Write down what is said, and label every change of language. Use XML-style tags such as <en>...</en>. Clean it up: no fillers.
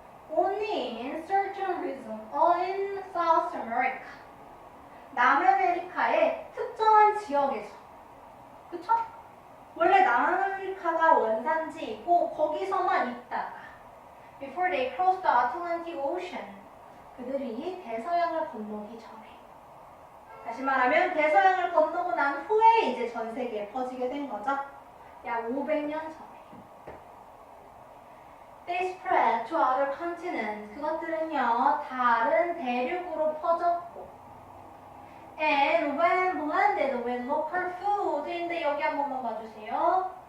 <en>Only in certain regions in South America.</en> <ko>남아메리카의 특정한 지역에서. 그쵸? 원래 남아메리카가 원산지이고 거기서만 있다가</ko> <en>Before they crossed the Atlantic Ocean.</en> <ko>그들이 대서양을 건너기 전에. 다시 말하면 대서양을 건너고 난 후에 이제 전 세계에 퍼지게 된 거죠. 약 500년 전에.</ko> <en>They spread to other continents.</en> <ko>그것들은요, 다른 대륙으로 퍼졌고.</ko> <en>And when blended with local food</en> <ko>인데 여기 한 번만 봐주세요.</ko>